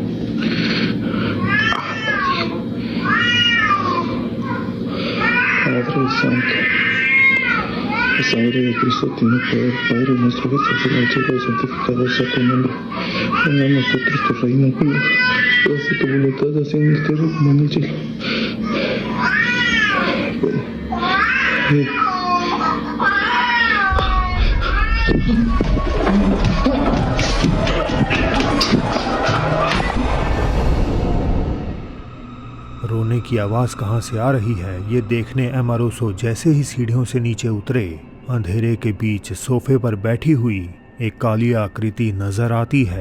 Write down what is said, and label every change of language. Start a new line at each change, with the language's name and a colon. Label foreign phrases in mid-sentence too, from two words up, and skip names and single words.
Spanish: Padre Santo. La sangre de Cristo tiene poder. Padre nuestro que estás en el cielo, santificado sea tu nombre. Venga a nosotros tu reino, hágase tu voluntad, así en la tierra como en el cielo.
Hindi: रोने की आवाज कहां से आ रही है ये देखने एमारोसो जैसे ही सीढ़ियों से नीचे उतरे, अंधेरे के बीच सोफे पर बैठी हुई एक काली आकृति नजर आती है।